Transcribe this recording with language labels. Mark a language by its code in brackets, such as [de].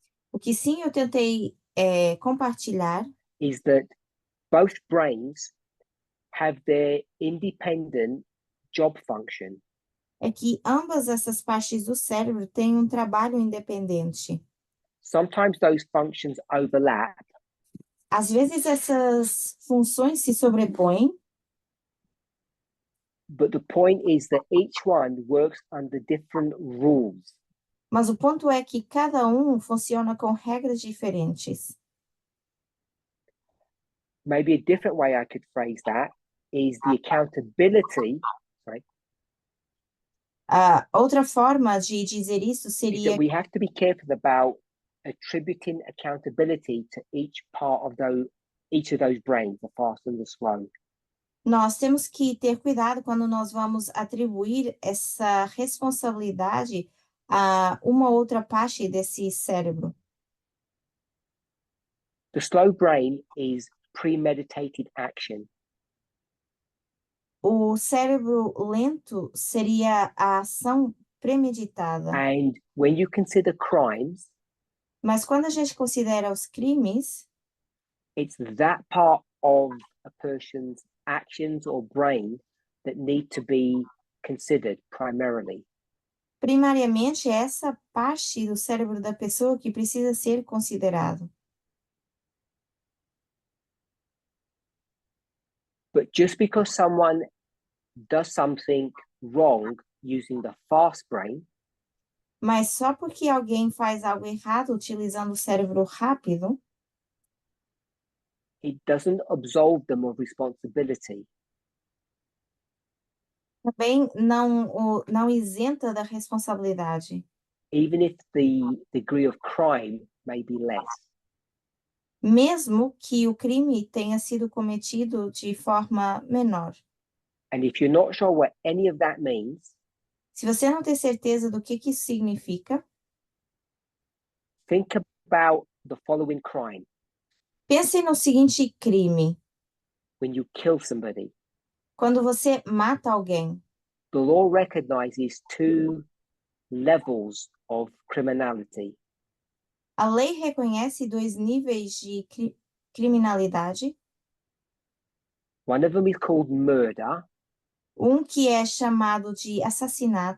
[pt] O que sim eu tentei compartilhar [en] is that both brains have their independent job function. [pt] é que ambas essas partes do cérebro têm um trabalho independente. [en] Sometimes those functions overlap, [pt] Às vezes essas funções se sobrepõem, [en] but the point is that each one works under different rules. [pt] mas o ponto é que cada um funciona com regras diferentes. [en] Maybe a different way I could phrase that is the accountability, [pt] Outra forma de dizer isso [en] is [pt] seria [en] that we have to be careful about attributing accountability to each part of each of those brains, the fast and the slow. [pt] Nós temos que ter cuidado quando nós vamos atribuir essa responsabilidade a uma outra parte desse cérebro. [en] The slow brain is premeditated action. [pt] O cérebro lento seria a ação premeditada. [en] And when you consider crimes, [pt] Mas quando a gente considera os crimes, [en] it's that part of a person's actions or brain that need to be considered primarily. [pt] primariamente é essa parte do cérebro da pessoa que precisa ser considerado. [en] But just because someone does something wrong using the fast brain, [pt] Mas só porque alguém faz algo errado utilizando o cérebro rápido, [en] it doesn't absolve them of responsibility. [pt] também não isenta da responsabilidade, [en] Even if the degree of crime may be less. [pt] mesmo que o crime tenha sido cometido de forma menor. [en] And if you're not sure what any of that means, [pt] Se você não tem certeza do que isso significa, [en] think about the following crime. [pt] pense no seguinte crime: [en] When you kill somebody, [pt] quando você mata alguém, [en] the law recognizes two levels of criminality. [pt] a lei reconhece dois níveis de criminalidade. [en] One of them is called murder, [pt] Um que é chamado de assassinato,